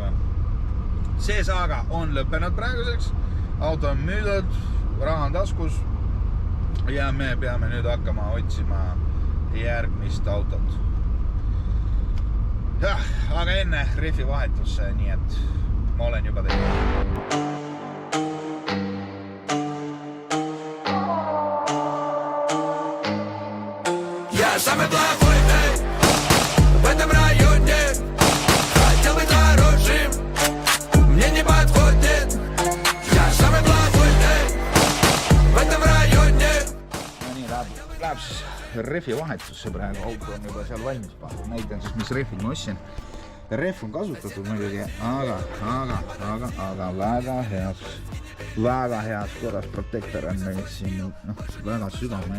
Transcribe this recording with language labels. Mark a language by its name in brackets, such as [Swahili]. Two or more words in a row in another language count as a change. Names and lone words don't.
[Estonian] See saaga on lõppenud praeguseks. Auto on müüdud, raha on taskus. Ja me peame nüüd hakkama otsima järgmist autot. Aga enne rehvi vahetusse, nii et ma olen juba teinud. [Russian] Самый плохой, эй, в этом районе. Хотел быть хорошим, мне не подходит. Я самый плохой, эй, в этом районе. [Estonian] No nii, läheb siis rehvi vahetusse praegu. Auto on juba seal valmis pandud. Näitan siis, mis rehvid ma ostsin. Rehv on kasutatud muidugi, aga väga heas korras protektor on meil siin, väga sügame.